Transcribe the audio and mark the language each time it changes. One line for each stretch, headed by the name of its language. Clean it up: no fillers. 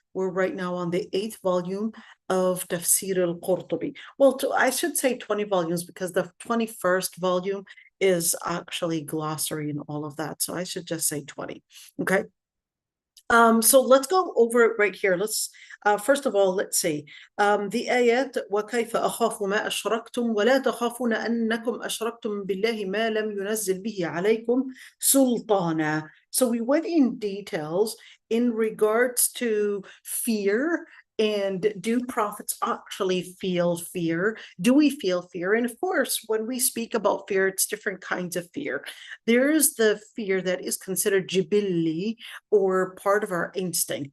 English: We're right now on the 8th volume of Tafsir al-Qurtubi. Well, I should say 20 volumes because the 21st volume is actually glossary and all of that. So I should just say 20. Okay. So let's go over it right here. Let's first of all, let's see the ayat
Arabic: وَكَيْفَ أَخَافُ مَا أَشْرَكْتُمْ وَلَا تَخَافُونَ أَنَّكُمْ أَشْرَكْتُمْ بِاللَّهِ مَا لَمْ يُنَزِّلْ بِهِ عَلَيْكُمْ سُلْطَانًا.
English: So we went in details in regards to fear. And do prophets actually feel fear? Do we feel fear? And of course, when we speak about fear, it's different kinds of fear. There is the fear that is considered jibilli, or part of our instinct.